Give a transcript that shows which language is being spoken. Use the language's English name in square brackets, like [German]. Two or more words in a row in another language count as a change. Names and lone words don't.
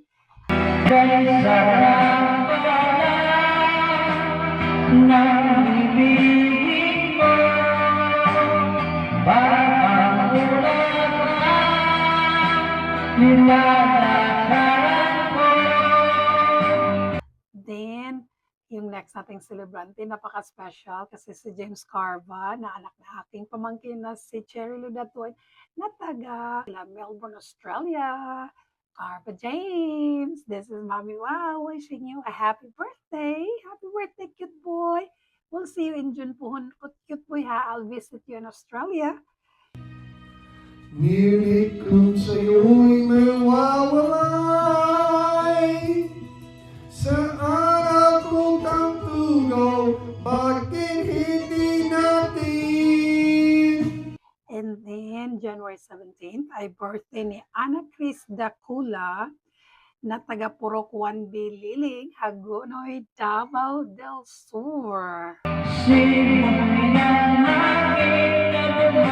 [Filipino] Kay sarang pala ng ibigin mo, parang ulan na nilalakaran ko. Then, yung next nating celebrante, napaka-special kasi si James Carva, na anak na aking pamangkin na si Cherry Ludatoy, na taga Melbourne, Australia. [English] Carva James, this is Mommy Wow wishing you a happy birthday. Happy birthday, cute boy. We'll see you in June po. Cute boy ha, I'll visit you in Australia. [Filipino] Ngunit kung sa'yo'y mawawalay, saan ako tantugaw, bakit hindi natin? [English] And then, January 17th, [Filipino] ay birthday ni Ana Cris Dacula, na taga Purok 1B Liling, Hagonoy, Davao del Sur. Sino nga aking